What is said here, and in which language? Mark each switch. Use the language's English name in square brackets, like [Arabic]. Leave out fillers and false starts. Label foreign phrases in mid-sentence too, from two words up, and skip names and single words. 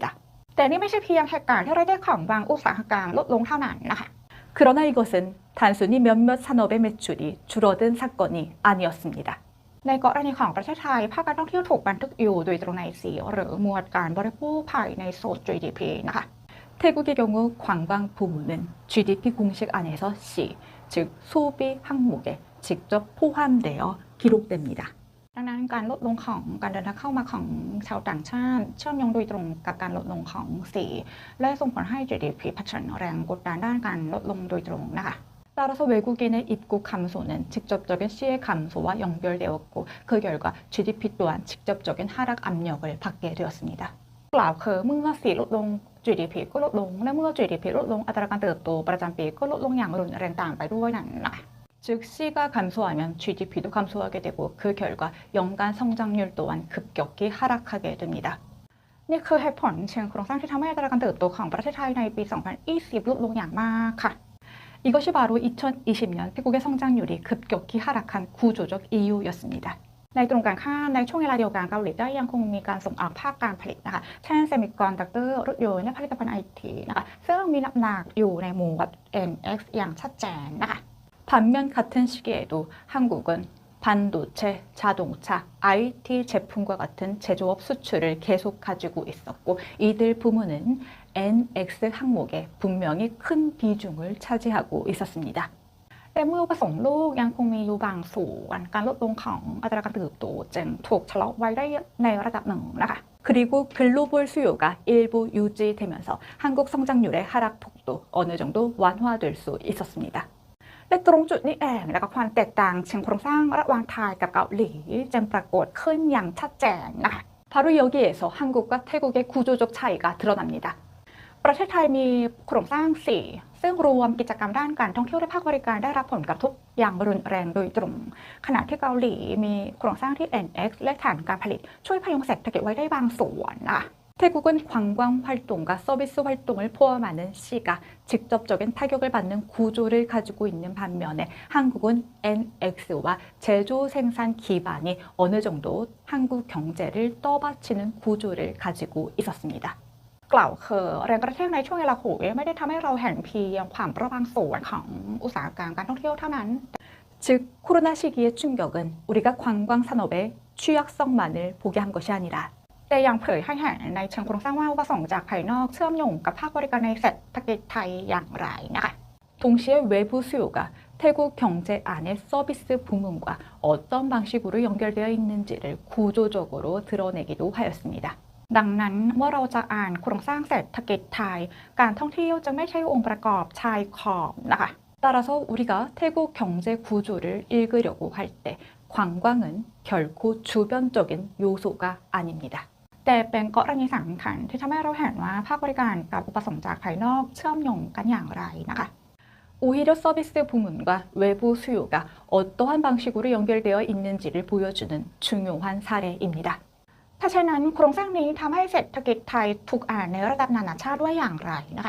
[Thai] แต่นี่ไม่ใช่เพียงเหตุการณ์ที่รายได้ของบางอุตสาหกรรมลดลงเท่านั้นนะคะ [Korean] 그러나 이것은 단순히 몇몇 산업의 매출이 줄어든 사건이 아니었습니다. [Thai] ในกรณีของประเทศไทยภาคการท่องเที่ยวถูกบันทึกอยู่โดยตรงใน C หรือหมวดการบริโภคภายในโซน GDP นะคะ [Korean] 태국의 경우 관광 부문은 GDP 공식 안에서 C, 즉 소비 항목에 직접 포함되어 기록됩니다. [Thai] ดังนั้นการลดลงของการเดินทางเข้ามาของชาวต่างชาติเชื่อมโยงโดยตรงกับการลดลงของ C และส่งผลให้ GDP เผชิญแรงกดดันด้านการลดลงโดยตรงนะคะ [Korean] 따라서 외국인의 입국 감소는 직접적인 C의 감소와 연결되었고 그 결과 GDP 또한 직접적인 하락 압력을 받게 되었습니다. [Thai] กล่าวคือเมื่อ C ลดลง GDP ก็ลดลงและเมื่อ GDP ลดลงอัตราการเติบโตประจำปีก็ลดลงอย่างรุนแรงตามไปด้วยนั่นนะคะ [Korean] 즉 C가 감소하면 GDP도 감소하게 되고 그 결과 연간 성장률 또한 급격히 하락하게 됩니다. [Thai] นี่คือเหตุผลเชิงโครงสร้างที่ทำให้อัตราการเติบโตของประเทศไทยในปี 2020 ลดลงอย่างมากค่ะ [Korean] 이것이 바로 2020년 태국의 성장률이 급격히 하락한 구조적 이유였습니다. [Thai] ในตรงกันข้ามในช่วงเวลาเดียวกันเกาหลีใต้ยังคงมีการส่งออกภาคการผลิตนะคะเช่นเซมิคอนดักเตอร์รถยนต์และผลิตภัณฑ์ไอทีนะคะซึ่งมีน้ำหนักอยู่ในหมวด NX อย่างชัดเจนนะคะ [Korean] 반면 같은 시기에도 한국은 반도체, 자동차, IT 제품과 같은 제조업 수출을 계속 가지고 있었고 이들 부문은 NX 항목에 분명히 큰 비중을 차지하고 있었습니다. [Thai] แต่เมื่อผสมลูกยังคงมีอยู่บางส่วนการลดลงของอัตราการเติบโตจึงถูกชะลอไว้ได้ในระดับหนึ่งนะคะ [Korean] 그리고 글로벌 수요가 일부 유지되면서 한국 성장률의 하락폭도 어느 정도 완화될 수 있었습니다. [Thai] และตรงจุดนี้เองนะคะความแตกต่างเชิงโครงสร้างระหว่างไทยกับเกาหลีจึงปรากฏขึ้นอย่างชัดเจนนะคะ [Korean] 바로 여기에서 한국과 태국의 구조적 차이가 드러납니다. [Thai] ประเทศไทยมีโครงสร้าง 4 ซึ่งรวมกิจกรรมด้านการท่องเที่ยวและภาคบริการได้รับผลกระทบอย่างรุนแรงโดยตรงขณะที่เกาหลีมีโครงสร้างที่ NX และฐานการผลิตช่วยพยุงเศรษฐกิจไว้ได้บางส่วนนะคะ [Korean] 태국은 관광 활동과 서비스 활동을 포함하는 C가 직접적인 타격을 받는 구조를 가지고 있는 반면에 한국은 NX와 제조 생산 기반이 어느 정도 한국 경제를 떠받치는 구조를 가지고 있었습니다. [Thai] กล่าวคือแรงกระแทกในช่วงเวลาโควิดไม่ได้ทำให้เราเห็นเพียงความระบางส่วนของอุตสาหกรรมการท่องเที่ยวเท่านั้น [Korean] 즉 코로나 시기의 충격은 우리가 관광 산업의 취약성만을 보게 한 것이 아니라 [Thai] แต่ยังเผยให้เห็นในเชิงโครงสร้างว่าอุปสงค์จากภายนอกเชื่อมโยงกับภาคบริการในเศรษฐกิจไทยอย่างไรนะคะ [Korean] 동시에 외부 수요가 태국 경제 안의 서비스 부문과 어떤 방식으로 연결되어 있는지를 구조적으로 드러내기도 하였습니다. [Thai] ดังนั้นเมื่อเราจะอ่านโครงสร้างเศรษฐกิจไทยการท่องเที่ยวจึงไม่ใช่องค์ประกอบชายขอบนะคะ [Korean] 따라서 우리가 태국 경제 구조를 읽으려고 할 때 관광은 결코 주변적인 요소가 아닙니다. [Thai] แต่เป็นกรณีสำคัญที่ทำให้เราเห็นว่าภาคบริการกับอุปสงค์จากภายนอกเชื่อมโยงกันอย่างไรนะคะ [Korean] 오히려 서비스 부문과 외부 수요가 어떠한 방식으로 연결되어 있는지를 보여주는 중요한 사례입니다. [Thai] ถ้าเช่นนั้นโครงสร้างนี้ทำให้เศรษฐกิจไทยถูกอ่านในระดับนานาชาติว่าอย่างไรนะคะ